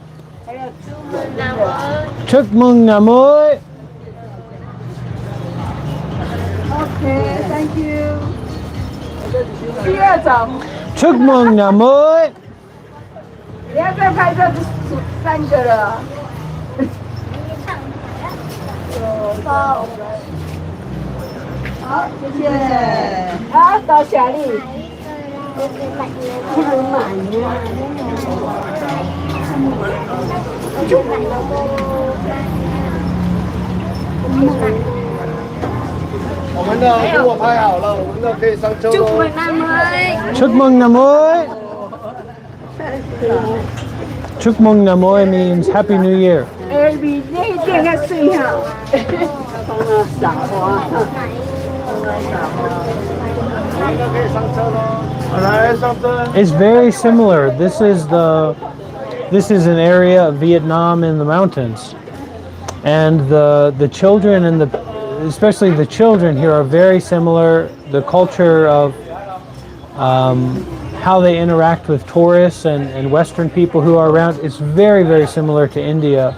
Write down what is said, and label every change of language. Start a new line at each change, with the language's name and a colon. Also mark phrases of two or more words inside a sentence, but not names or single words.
Vietnamese: Chúc mừng năm mới.
English: Okay, thank you.
Vietnamese: Chúc mừng năm mới.
Chinese: 你要再拍这3个了。好，谢谢。好，到小丽。我们的如果拍好了，我们的可以上车喽。
Vietnamese: Chúc mừng năm mới. Chúc mừng năm mới
English: means Happy New Year.
Chinese: 比那一件要水哈。撒花。可以上车喽。来上车。
English: It's very similar. This is an area of Vietnam in the mountains, and the children and especially the children here are very similar. The culture of how they interact with tourists and Western people who are around, it's very, very similar to India.